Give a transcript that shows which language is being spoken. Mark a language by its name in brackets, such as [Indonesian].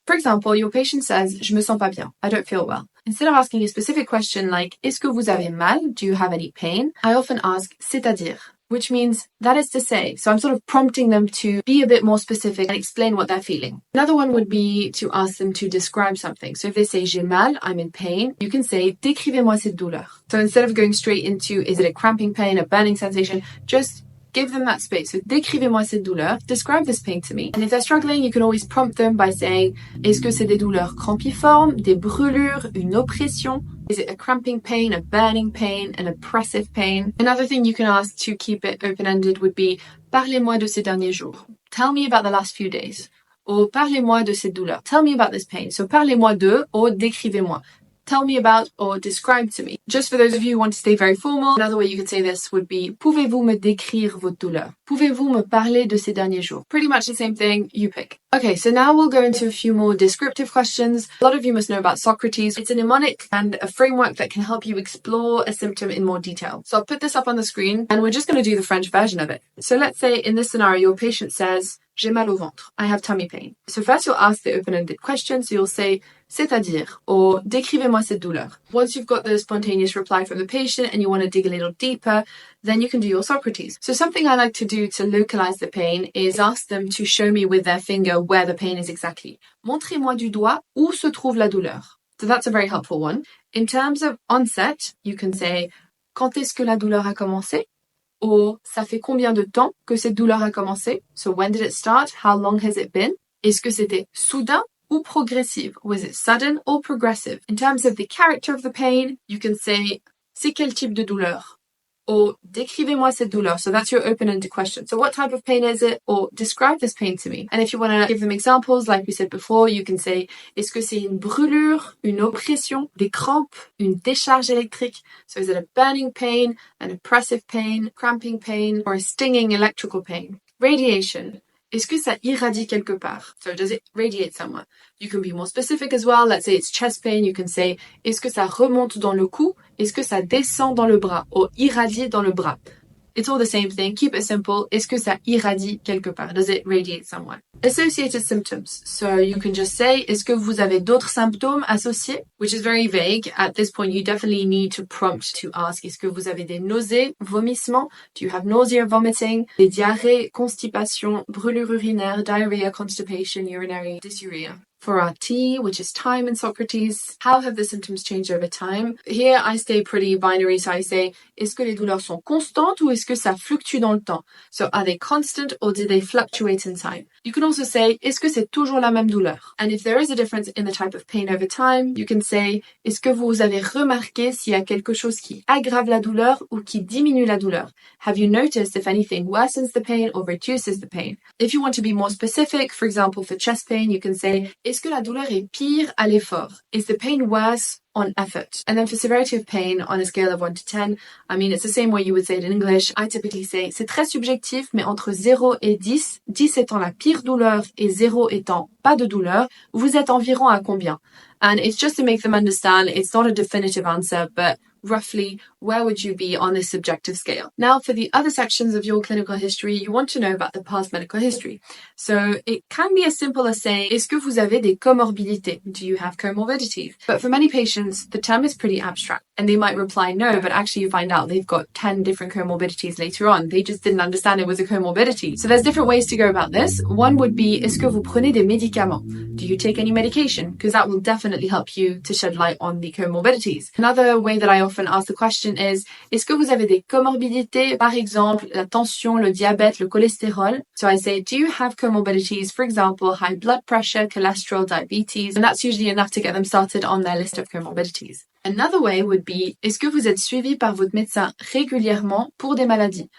[English] For example, your patient says, [French] je me sens pas bien, [English] I don't feel well. Instead of asking a specific question like, [French] est-ce que vous avez mal? [English] Do you have any pain? I often ask, [French] c'est-à-dire, [English] which means that is to say. So I'm sort of prompting them to be a bit more specific and explain what they're feeling. Another one would be to ask them to describe something. So if they say, [French] j'ai mal, [English] I'm in pain, you can say, [French] décrivez-moi cette douleur. [English] So instead of going straight into, is it a cramping pain, a burning sensation, just give them that space. [French] So, décrivez-moi cette douleur. [English] Describe this pain to me. And if they're struggling, you can always prompt them by saying, [French] est-ce que c'est des douleurs crampiformes, des brûlures, une oppression? [English] Is it a cramping pain, a burning pain, an oppressive pain? Another thing you can ask to keep it open-ended would be, [French] parlez-moi de ces derniers jours. [English] Tell me about the last few days. Or, [French] parlez-moi de cette douleur. [English] Tell me about this pain. So, [French] parlez-moi de, [English] or [French] décrivez-moi. [English] tell me about or describe to me. Just for those of you who want to stay very formal, another way you could say this would be [French] pouvez-vous me décrire votre douleur? Pouvez-vous me parler de ces derniers jours? [English] Pretty much the same thing, you pick. Okay, so now we'll go into a few more descriptive questions. A lot of you must know about SOCRATES. It's a mnemonic and a framework that can help you explore a symptom in more detail. So I'll put this up on the screen and we're just going to do the French version of it. So let's say in this scenario, your patient says, [French] j'ai mal au ventre. [English] I have tummy pain. So first you'll ask the open-ended question. So you'll say, [French] c'est-à-dire, [English] or [French] décrivez-moi cette douleur. [English] Once you've got the spontaneous reply from the patient and you want to dig a little deeper, then you can do your Socrates. So something I like to do to localize the pain is ask them to show me with their finger where the pain is exactly. [French] Montrez-moi du doigt où se trouve la douleur. [English] So that's a very helpful one. In terms of onset, you can say, [French] quand est-ce que la douleur a commencé? Or, ça fait combien de temps que cette douleur a commencé? [English] So when did it start? How long has it been? [French] Est-ce que c'était soudain ou progressive? [English] Was it sudden or progressive? In terms of the character of the pain, you can say, [French] c'est quel type de douleur? Or, décrivez-moi cette douleur. [English] So that's your open-ended question. So what type of pain is it? Or, describe this pain to me. And if you want to give them examples, like we said before, you can say, [French] est-ce que c'est une brûlure, une oppression, des crampes, une décharge électrique? [English] So is it a burning pain, an oppressive pain, cramping pain, or a stinging electrical pain? Radiation. [French] Est-ce que ça irradie quelque part? [English] So does it radiate somewhere? You can be more specific as well. Let's say it's chest pain. You can say, [French] est-ce que ça remonte dans le cou? Est-ce que ça descend dans le bras? [English] Or [French] irradie dans le bras. [English] It's all the same thing. Keep it simple. [French] Est-ce que ça irradie quelque part? [English] Does it radiate somewhere? Associated symptoms. So you can just say, [French] est-ce que vous avez d'autres symptômes associés? [English] Which is very vague. At this point, you definitely need to prompt to ask, [French] est-ce que vous avez des nausées, vomissements? [English] Do you have nausea, vomiting? [French] Des diarrhées, constipation, brûlure urinaire, [English] diarrhea, constipation, urinary dysuria. For our T, which is time in Socrates, how have the symptoms changed over time? Here, I stay pretty binary, so I say, [French] est-ce que les douleurs sont constantes ou est-ce que ça fluctue dans le temps? [English] So are they constant or do they fluctuate in time? You can also say, [French] est-ce que c'est toujours la même douleur? [English] And if there is a difference in the type of pain over time, you can say, [French] est-ce que vous avez remarqué s'il y a quelque chose qui aggrave la douleur ou qui diminue la douleur? [English] Have you noticed if anything worsens the pain or reduces the pain? If you want to be more specific, for example, for chest pain, you can say, [French] est-ce que la douleur est pire à l'effort? [English] Is the pain worse on effort? And then for severity of pain, on a scale of 1 to 10, I mean, it's the same way you would say it in English. I typically say, [French] c'est très subjectif, mais entre 0 et 10, 10 étant la pire douleur et 0 étant pas de douleur, vous êtes environ à combien? [English] And it's just to make them understand, it's not a definitive answer, but roughly, where would you be on this subjective scale? Now, for the other sections of your clinical history, you want to know about the past medical history. So it can be as simple as saying, [French] est-ce que vous avez des comorbidités? [English] Do you have comorbidities? But for many patients, the term is pretty abstract and they might reply no, but actually you find out they've got 10 different comorbidities later on. They just didn't understand it was a comorbidity. So there's different ways to go about this. One would be, [French] est-ce que vous prenez des médicaments? [English] Do you take any medication? Because that will definitely help you to shed light on the comorbidities. Another way that I often ask the question is, [French] est-ce que vous avez des comorbidités? Par exemple, la tension, le diabète, le cholestérol. [English] So I say, do you have comorbidities? For example, high blood pressure, cholesterol, diabetes. And that's usually enough to get them started on their list of comorbidities. Another way would be, [French] est-ce que vous êtes suivi par votre médecin régulièrement pour des maladies?